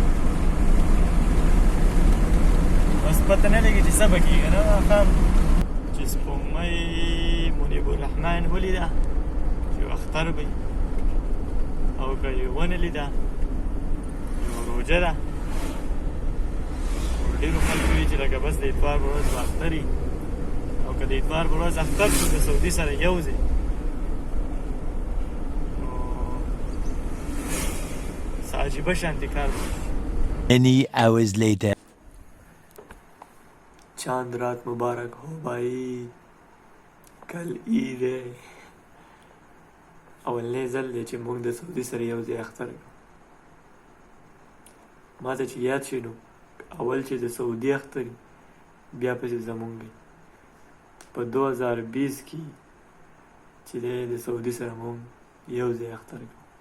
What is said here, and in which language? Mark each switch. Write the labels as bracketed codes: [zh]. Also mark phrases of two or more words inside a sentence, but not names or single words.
[ps] بس پته نه لګي چې څه به کېږي نه ماښام چې سپوږمۍ منیب الرحمن ولیده چې اختر به وي، او که یې ونه لیده نو روژه ده. ډېرو خلکو وي چې لکه بس د اتوار په ورځ به اختر وي، او که د اتوار په ورځ اختر شو د سعودي سره یو ځای عجیبه شانتی کار بود. [en] Many hours later. [ur] چاند رات مبارک ہو بھائی، کل عید ہے. [ps] اولنی ځل دی چې موږ د سعودي سره یو ځای اختر کوو. ما ته چې یاد شي نو اول چې د سعودي اختر بیا پسې زمونږ دی په 2020 کې چې دی د سعودي سره موږ یو ځای اختر کوو.